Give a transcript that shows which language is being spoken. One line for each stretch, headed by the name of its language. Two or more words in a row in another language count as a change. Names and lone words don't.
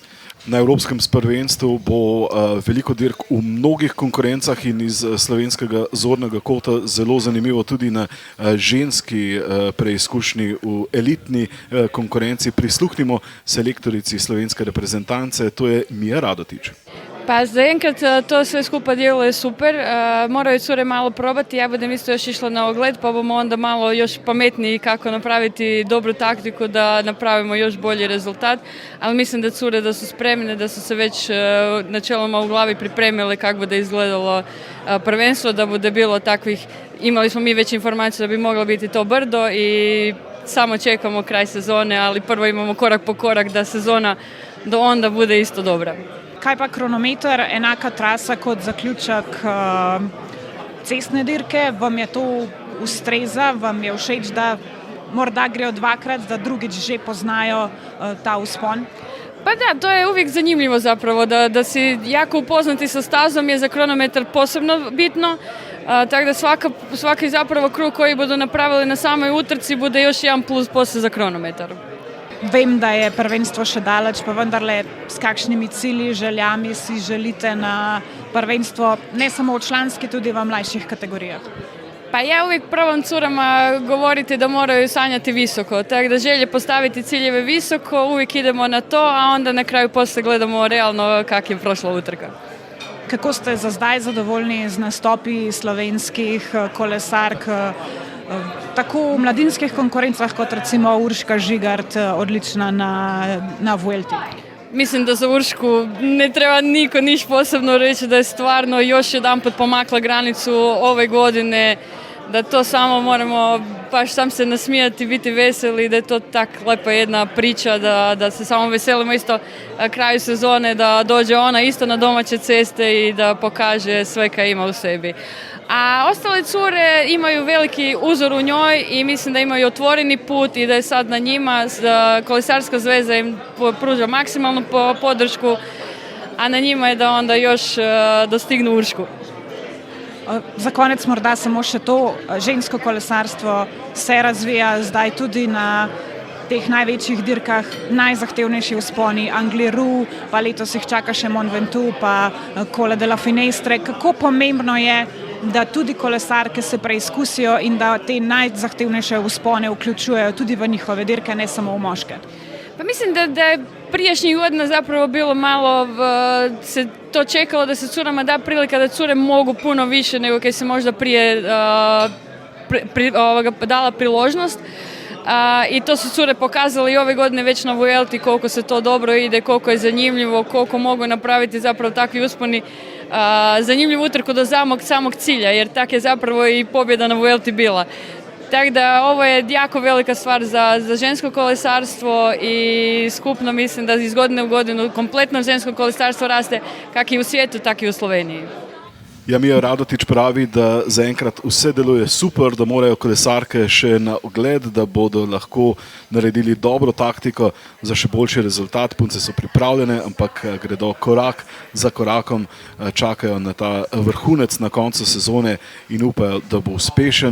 Slovenian: Na evropskem prvenstvu bo veliko dirk v mnogih konkurencah in iz slovenskega zornega kota zelo zanimivo tudi na ženski preizkušnji v elitni konkurenci. Prisluhnimo selektorici slovenske reprezentance, to je Mija Radotič.
Croatian: Pa zaenkrat to sve skupa djeluje super, moraju cure malo probati, ja budem isto još išla na ogled pa bomo onda malo još pametniji kako napraviti dobru taktiku da napravimo još bolji rezultat, ali mislim da cure da su spremne, da su se već načeloma u glavi pripremile kako bude izgledalo prvenstvo, da bude bilo takvih, imali smo mi već informaciju da bi moglo biti to brdo i samo čekamo kraj sezone, ali prvo imamo korak po korak da sezona do onda bude isto dobra.
Slovenian: Kaj pa kronometer, enaka trasa kot zaključek cestne dirke, vam je to ustreza, vam je všeč, da morda grejo dvakrat, da drugič že poznajo ta uspon?
Croatian: Pa da, to je uvijek zanimljivo zapravo, da si jako upoznati sa stazom je za kronometar posebno bitno, tako da svaki zapravo krug koji budu napravili na samoj utrci bude još jedan plus poslije za kronometar.
Slovenian: Vem, da je prvenstvo še daleč, pa vendarle s kakšnimi cilji, željami si želite na prvenstvo, ne samo v članski, tudi v mlajših kategorijah?
Croatian: Pa ja uvijek probam curama govoriti da moraju sanjati visoko, tako da želje postaviti ciljeve visoko, uvijek idemo na to, a onda na kraju poslije gledamo realno kak je prošla utrka.
Slovenian: Kako ste za zdaj zadovoljni z nastopi slovenskih kolesark, tako v mladinskih konkurencah kot recimo Urška Žigart, odlična na Vuelti?
Croatian: Mislim da za Uršku ne treba niko niš posebno reći da je stvarno još jedanput pomakla granicu ove godine, da to samo moramo baš sam se nasmijati, biti veseli, da je to tak lepa jedna priča, da se samo veselimo isto kraju sezone, da dođe ona isto na domaće ceste i da pokaže sve kaj ima u sebi. A ostale cure imaju veliki uzor u njoj i mislim da imaju otvoreni put i da je sad na njima, Kolesarska zveza im pruža maksimalnu podršku, a na njima je da onda još dostignu Uršku.
Slovenian: Za konec morda samo še to, žensko kolesarstvo se razvija zdaj tudi na teh največjih dirkah, najzahtevnejši vzponi, Angliru, pa letos jih čaka še Mont Ventoux, pa Colle de la Finestre. Kako pomembno je, da tudi kolesarke se preizkusijo in da te najzahtevnejše vzpone vključujejo tudi v njihove dirke, ne samo v moške?
Croatian: Pa mislim da je prijašnjih godina zapravo bilo malo se to čekalo da se curama da prilika da cure mogu puno više nego kaj se možda prije dala priložnost. I to su cure pokazali i ove godine već na Vuelti koliko se to dobro ide, koliko je zanimljivo, koliko mogu napraviti zapravo takvi usponi zanimljivu utrku do samog cilja, jer tak je zapravo i pobjeda na Vuelti bila. Tako da ovo je jako velika stvar za žensko kolesarstvo i skupno mislim da iz godine u godinu kompletno žensko kolesarstvo raste kak i u svijetu, tak i u Sloveniji.
Slovenian: Mija Radotič pravi, da zaenkrat vse deluje super, da morajo kolesarke še na ogled, da bodo lahko naredili dobro taktiko za še boljši rezultat. Punce so pripravljene, ampak gredo korak za korakom, čakajo na ta vrhunec na koncu sezone in upajo, da bo uspešen.